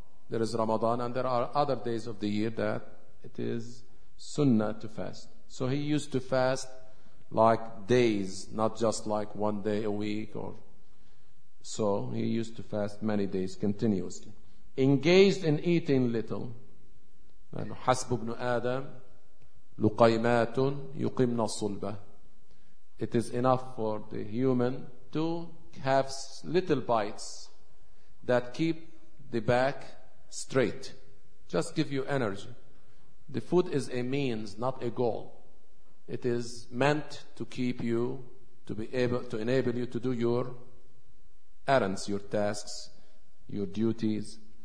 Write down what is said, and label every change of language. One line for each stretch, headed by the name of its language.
English: There is Ramadan and there are other days of the year that it is sunnah to fast. So he used to fast like days, not just like one day a week or so. He used to fast many days continuously. Engaged in eating little.
Arabic: حسب ابن آدم لقيمات يقمن الصلبة.
English: It is enough for the human to have little bites that keep the back straight, just give you energy. The food is a means, not a goal. It is meant to keep you, to be able to enable you to do your errands, your tasks, your duties.